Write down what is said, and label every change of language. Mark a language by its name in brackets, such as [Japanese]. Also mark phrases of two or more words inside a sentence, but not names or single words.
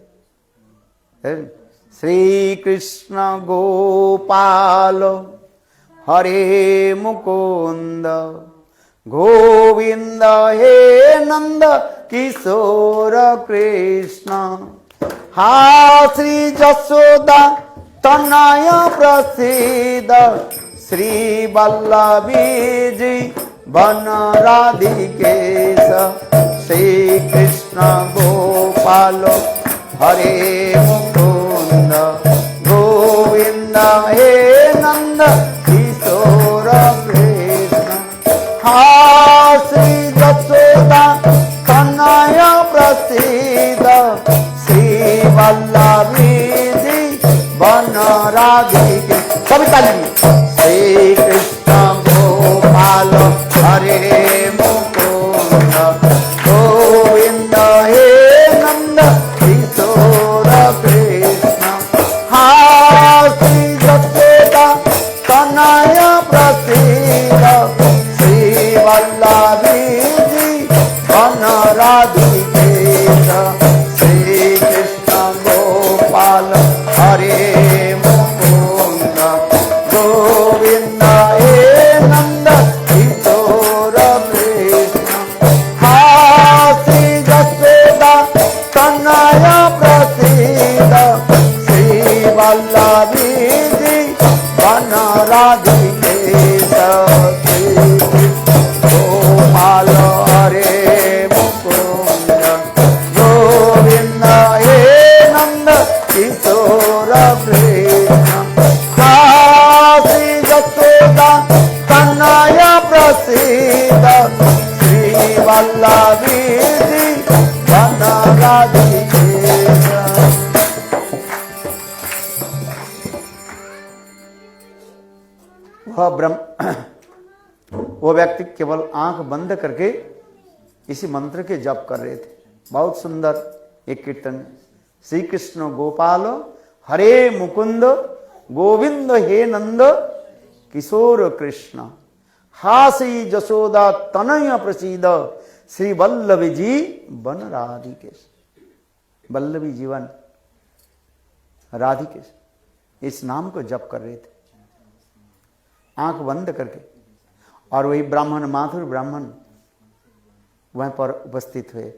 [Hindi] थे, [Sanskrit] श्री कृष्ण गोपाल हरे मुकुंद गोविंद हे नंद किशोर कृष्ण, हा श्री जसोदा तनय प्रसिद्ध, श्री वल्लभी जी वन राधिकेश, श्री कृष्ण गोपाल हरे मुकुंद गोविंद हे नंद किशोर कृष्ण, हा श्री जसोदा तनय प्रसिद्ध, श्री वल्लभी जी वन राधिकेश। [Hindi] सभी ताली। [Sanskrit] श्री कृष्ण गोपाल हरे मुकुंद गोविंद हे नंद किशोर कृष्ण, हा श्री जसोदा तनय प्रसिद्ध, श्री वल्लभी जी वन राधिकेश, श्री कृष्ण गोपाल हरे मुकुंद गोविंद हे नंद किशोर कृष्ण, हा श्री जसोदा तनय प्रसिद्ध, श्री वल्लभी जी वन राधिकेश, श्री कृष्ण गोपाल हरे मुकुंद गोविंद हे नंद किशोर कृष्ण, हा श्री जसोदा तनय प्रसिद्ध, श्री वल्लभी जी वन राधिकेश। [Hindi] वो व्यक्ति केवल आंख बंद करके इसी मंत्र के जप कर रहे थे। बहुत सुंदर एक कीर्तन, [Sanskrit] श्री कृष्ण गोपाल हरे मुकुंद गोविंद हे नंद किशोर कृष्ण हासी जशोदा तनय प्रसीद श्री वल्लभ जी बन राधिकेश। वल्लभी जीवन राधिकेश, [Hindi] इस नाम को जप कर रहे थे आंख बंद करके। और वही ब्राह्मण, माथुर ब्राह्मण वहां पर उपस्थित हुए।